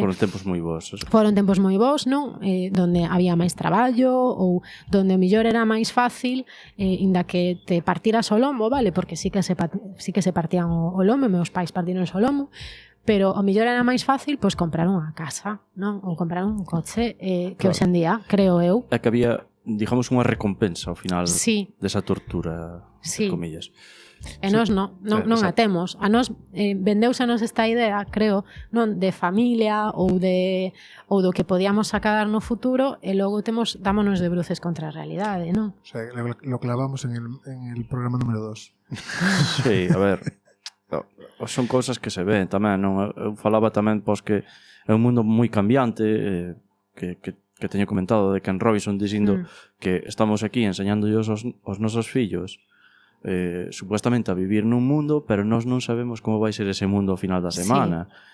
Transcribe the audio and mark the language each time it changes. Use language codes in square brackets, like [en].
[gl] Foron tempos moi bons. Foron tempos moi bons, non? Donde había máis traballo ou donde o millor era máis fácil, inda que te partiras o lombo, vale? Porque sí que se partían o lombo, meus pais partiron o lombo, pero o millor era máis fácil pois comprar unha casa, non? Ou comprar un coche, que hoxe en día, creo eu... É que había, digamos, unha recompensa ao final desa tortura, sí, comillas. E nós non a temos. A nós vendeusenos esta idea, creo, non, de familia ou do que podíamos sacar no futuro e logo dámonos de bruces contra a realidade, non? [es] O sea, lo clavamos en el programa número 2. [gl] Sí, a ver, son cousas que se ven tamén, non? Eu falaba tamén pois que é un mundo moi cambiante, que teño comentado de Ken Robinson dicindo que estamos aquí enseñándoos aos nosos fillos supuestamente a vivir nun mundo, pero nós non sabemos como vai ser ese mundo ao final da semana.